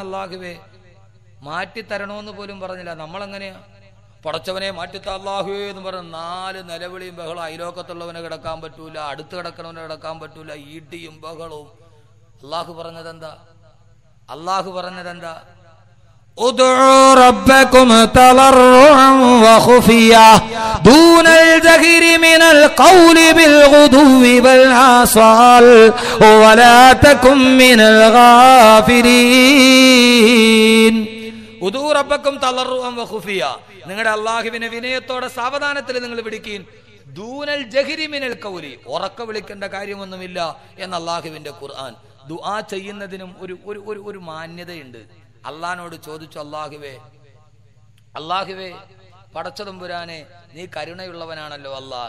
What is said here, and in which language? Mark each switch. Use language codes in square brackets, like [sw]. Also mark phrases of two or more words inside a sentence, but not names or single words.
[ml] അല്ലാഹുവേ, മാറ്റി തരണോന്ന് പോലും പറഞ്ഞില്ല. നമ്മളെങ്ങനെയാ? പടച്ചവനെ മാറ്റിത്ത അല്ലാഹുവേ എന്ന് പറഞ്ഞ 4 നിലവിളിയും ബഹളം. അയലോക്കത്തുള്ളവനെ കിടക്കാൻ പറ്റൂല, അടുത്ത് കിടക്കണവനെ കിടക്കാൻ പറ്റൂല, ഈട്ടിയും ബഹളവും. അല്ലാഹു പറഞ്ഞതെന്താ? [ar] ادعوا ربكم تضرعا وخفيا دون الجهر من القول بالغدو والآصال ولا تكن من الغافلين. ادعوا ربكم تضرعا وخفيا, [ml] നിങ്ങളുടെ അല്ലാഹുവിനെ വിനയത്തോടെ സാവധാനത്തിൽ നിങ്ങൾ വിളിക്കീൻ. [ar] دون الجهر من القول, [ml] ഉറക്ക വിളിക്കേണ്ട കാര്യമൊന്നുമില്ല എന്ന് അല്ലാഹുവിന്റെ ഖുർആൻ. ദുആ ചെയ്യുന്നതിനും ഒരു മാന്യതയുണ്ട്. അള്ളാഹിനോട് ചോദിച്ചു, അല്ലാഹുവേ പടച്ചതമ്പുരാനെ, നീ കരുണയുള്ളവനാണല്ലോ അല്ലാഹ്.